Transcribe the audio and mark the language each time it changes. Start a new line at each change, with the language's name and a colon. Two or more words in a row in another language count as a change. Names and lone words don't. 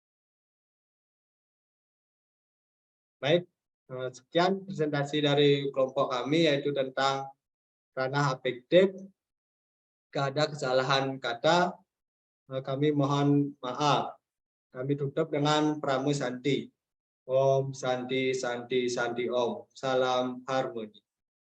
Indonesian: Baik, sekian presentasi dari kelompok kami yaitu tentang ranah afektif. Jika ada kesalahan kata, kami mohon maaf. Kami tutup dengan Pramu Santi.
Sanskrit: Om Santi Santi Santi Om.
Indonesian: Salam harmoni.